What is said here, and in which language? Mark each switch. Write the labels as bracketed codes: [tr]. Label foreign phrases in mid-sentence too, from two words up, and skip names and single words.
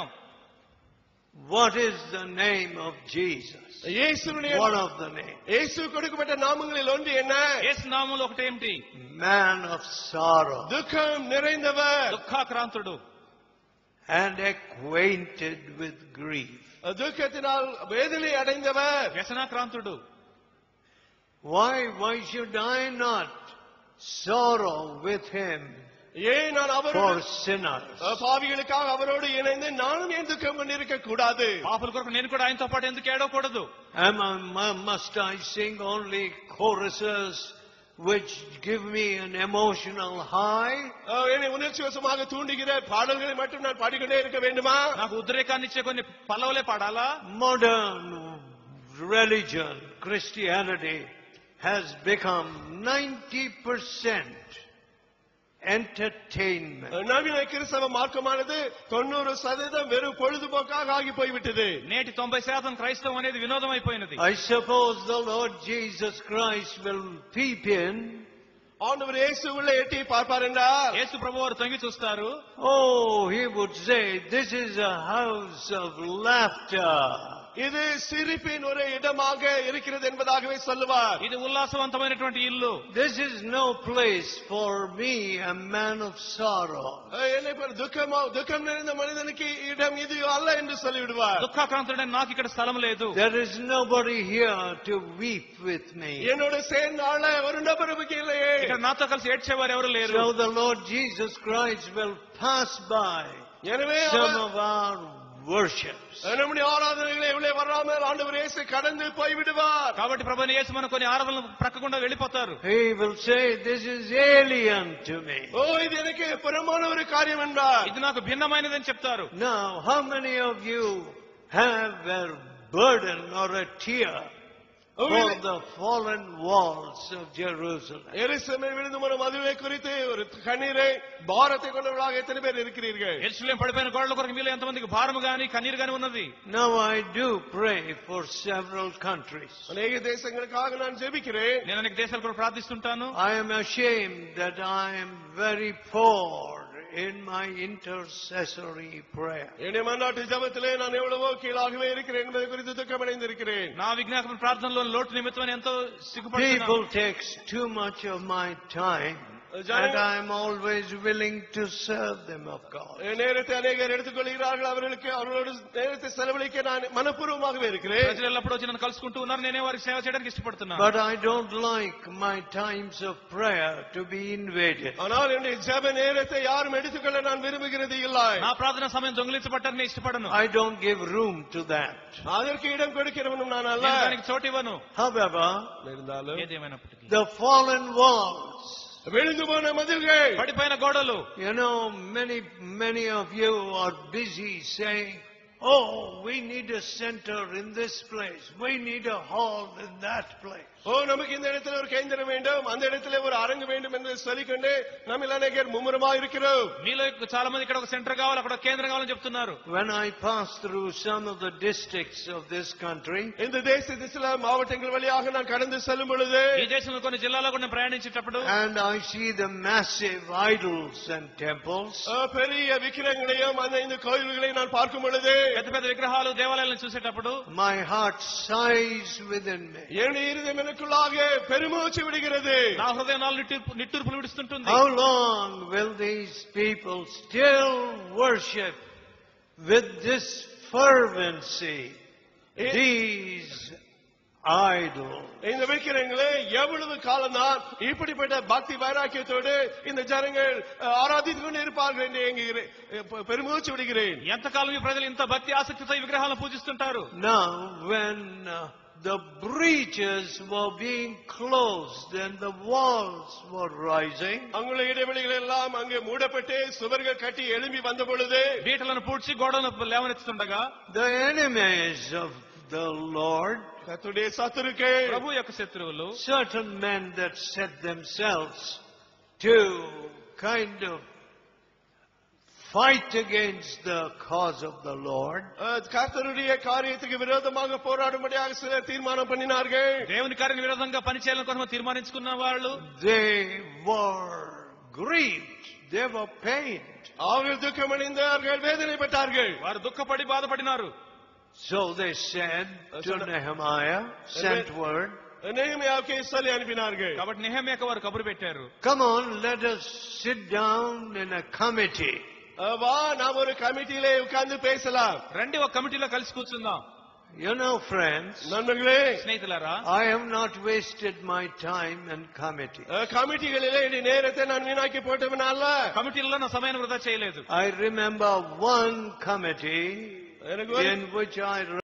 [en] What is the name of Jesus? One of the names. [ta] இயேசு கொடுக்கப்பட்ட நாமங்களில் ஒன்று என்ன? [te] యేసు నామములో ఒకటి ఏమిటి? [en] Man of sorrow. [ta] துக்கம் நிறைந்தவர், [te] దుఃఖాక్రాంతుడు, [en] and acquainted with grief. [ta] துக்கத்தினால் வேதனை அடைந்தவர், [te] వ్యసనాక్రాంతుడు. [en] Why should I not sorrow with him [ta] ஏன் நான் [en] for [ta] அவரோடு [en] sinners? [ta] பாவிகளுக்காக அவரோடு இணைந்து நானும் ஏன் துக்கம் கொண்டிருக்க கூடாது? [te] పాపుల కొరకు నేను కూడా ఆయనతో పాటు ఎందుకు ఏడవకూడదు? [en] Must I sing only choruses which give me an emotional high? [ta] என்னை உணர்ச்சிவசமாக தூண்டுகிற பாடல்களை மட்டும் நான் பாடிக்கொண்டே இருக்க வேண்டுமா? [te] నాకు ఉద్రేకాన్ని ఇచ్చే కొన్ని పల్లవులే పాడాలా? [en] Modern religion, Christianity, has become 90% entertainment. [ta] நவீன கிறிஸ்தவ மார்க்கமானது 90% வெறும் பொழுதுபோக்காக ஆகி போய்விட்டது. [te] నేటి 90% క్రైస్తవం అనేది వినోదం అయిపోయినది. [en] I suppose the Lord Jesus Christ will peep in. [ta] ஆண்டவர் இயேசு உள்ளே எட்டி பார்ப்பார் என்றால், [te] యేసు ప్రభువారు తొంగి చూస్తారు. [en] Oh, he would say, this is a house of laughter. [ta] இது சிரிப்பின் ஒரு இடமாக இருக்கிறது என்பதாகவே சொல்லுவார். [te] ఇది ఉల్లాసవంతమైనటువంటి ఇల్లు. [en] This is no place for me, a man of sorrow. [ta] என்னை போல துக்கம் நிறைந்த மனிதனுக்கு இடம் இது அல்ல என்று சொல்லிவிடுவார். [te] దుఃఖాక్రాంతుడైన నాకు ఇక్కడ స్థలం లేదు. [en] There is nobody here to weep with me. [ta] என்னோட சேர்ந்து ஆள ஒரு நபரும் இல்லையே. [te] ఇక్కడ నాతో కలిసి ఏడ్చేవారు ఎవరు లేరు. [en] So the Lord Jesus Christ will pass by some of our worships. [ta] நம்முடைய ஆராதனைகளை உள்ளே வராமல் ஆண்டவர் இயேசு கடந்து போய் விடுவார். [te] కాబట్టి ప్రభువైన యేసు మన కొన్ని ఆరాధనలు ప్రక్కకుండా వెళ్ళిపోతారు. [en] He will say, this is alien to me. [ta] ఇది எனக்கு புறமான ஒரு காரியம் என்றார். [te] ఇది నాకు భిన్నమైనదని చెప్తారు. [en] Now, how many of you have a burden or a tear for the fallen walls of Jerusalem? [ta] எருசலேமில் விழுந்து போன மதிலை குறித்து ஒரு கண்ணீரை பாரத்தை கொண்டவர்களாக எத்தனை பேர் இருக்கிறீர்கள்? [te] యెరూషలేము పడిపోయిన గోడల కొరకు మీలో ఎంతమందికి భారము గాని కన్నీరు గాని ఉన్నది? [en] Now I do pray for several countries. [ta] అనేక దేశங்களுக்காக நான் ஜெபிக்கிறேன். [te] నేను అనేక దేశాల కొరకు ప్రార్థిస్తుంటాను. [en] I am ashamed that I am very poor in my intercessory prayer. [ta] என்னுடைய மன்றாட்டு ஜெபத்திலே நான் எவ்வளவோ கீழாகவே இருக்கிறேன் என்பதை குறித்து துக்கமடைந்திருக்கிறேன். [te] నా విజ్ఞాపన ప్రార్థనలో లోటు నిమిత్తమని ఎంతో సిగ్గుపడుతున్నాను. [en] People takes too much of my time, and I am always willing to serve them of God. [ta] நேரத்தை அநேகர் எடுத்துக்கொள்கிறார்கள். அவர்களோடு நேரத்தை செலவழிக்க நான் மனப்பூர்வமாகவே இருக்கிறேன். [te] ప్రజలు ఎల్లప్పుడూ వచ్చి నన్ను కలుసుకుంటూ ఉన్నారు. నేనే వారికి సేవ చేయడానికి ఇష్టపడుతున్నాను. [en] But I don't like my times of prayer to be invaded. [ta] ஆனால் என்னுடைய ஜெப நேரத்தை யாரும் எடுத்துக்கொள்ள நான் விரும்புகிறது இல்லை. [te] నా ప్రార్థన సమయం దొంగిలించబడటానికి నేను ఇష్టపడను. [en] I don't give room to that. [ta] அதற்கு இடம் கொடுக்கிறவனும் நான் அல்ல. [te] నేను దానికి చోటు ఇవ్వను. [en] However, [te] ఏదేమైనప్పటికీ [en] the fallen walls, [ta] விழுந்து போன மதில்கள், [te] పడిపోయిన గోడలు. [en] you know, many of you are busy saying, oh, we need a center in this place, we need a hall in that place. [ta] நமக்கு இந்த இடத்துல ஒரு கேந்திரம் வேண்டும், அந்த இடத்துல ஒரு அரங்கு வேண்டும் என்று சொல்லிக்கொண்டு நம்மில் அநேகர் மும்முரமா இருக்கிறோம். [te] మీలో చాలా మంది ఇక్కడ ఒక సెంటర్ కావాలి, అక్కడ ఒక కేంద్రం కావాలని చెప్తున్నారు. [en] When I pass through some of the districts of this country, [ta] இந்த தேசத்தின் சில மாவட்டங்கள் வழியாக நான் கடந்து செல்லும் பொழுது, [te] ఈ దేశంలో కొన్ని జిల్లాలో కూడా ప్రయాణించేటప్పుడు, [en] and I see the massive idols and temples, [ta] பெரிய விக்கிரகங்களையும் அந்த இந்த கோயில்களையும் நான் பார்க்கும் பொழுது, [te] పెద్ద పెద్ద విగ్రహాలు దేవాలయాలను చూసేటప్పుడు, [en] my heart sighs within me. [ta] என்னுடைய இருதயம் எனக்குள்ளாக பெருமூச்சு விடுகிறது. [te] నా హృదయం నిట్టూర్పులు విడుస్తుంటుంది. [en] How long will these people still worship with this fervency these idols? [ta] இந்த விக்கிரகங்களை எவ்வளவு காலம்தான் இப்படிப்பட்ட பக்தி வைராக்கியத்தோடு இந்த ஜனங்கள் ஆராதித்துக் கொண்டு இருப்பார்கள் என்று பெருமூச்சு விடுகிறேன். [te] ఎంతకాలం ఈ ప్రజలు ఇంత భక్తి ఆసక్తితో ఈ విగ్రహాలను పూజిస్తుంటారు? [en] Now when the breaches were being closed and the walls were rising, [ta] அங்குள்ள இடைவெளிகள் எல்லாம் அங்கே மூடப்பட்டு சுவர்கள் கட்டி எழும்பி வந்த பொழுது, [te] బీటలను పూడ్చి గోడలను లేవనెత్తుతుండగా, [en] the enemies of the Lord, [ta] கர்த்தருடைய சத்துருக்கள், [te] ప్రభు యొక్క శత్రువులు, [en] certain men that set themselves to kind of fight against the cause of the Lord, [ta] கர்த்தருடைய காரியத்துக்கு விரோதமாக போராடும்படியாக சிலர் தீர்மானம் பண்ணினார்கள். [te] దేవుని కార్యానికి విరోధంగా పనిచేయాలని కొంతమంది తీర్మానించుకున్న వాళ్ళు, [en] they were grieved, they were pained. [ta] அவர்கள் துக்கமடைந்தார்கள், வேதனைப்பட்டார்கள். [te] వారు దుఃఖపడి బాధపడినారు. [en] So they said to Nehemiah, sent word, [ta] நெகேமியாவுக்கு சொல்லி அனுப்பினார்கள். [te] కాబట్టి నెహెమ్యాకు వారు కబురు పెట్టారు. [en] come on, let us sit down in a committee. [ta] வா, நாம் ஒரு கமிட்டியிலே உட்கார்ந்து பேசலாம். [te] రండి ఒక కమిటీలో కలిసి కూర్చుందాం. [en] You know, friends, [ta] நண்பர்களே, [te] స్నేహితులారా, [en] I have not wasted my time in committee. [ta] கமிட்டிகளிலே நேரத்தை நான் வீணாக்கி போட்டவனால, [te] కమిటీలలో నా సమయాన్ని వృధా చేయలేదు. [en] I remember one committee in which I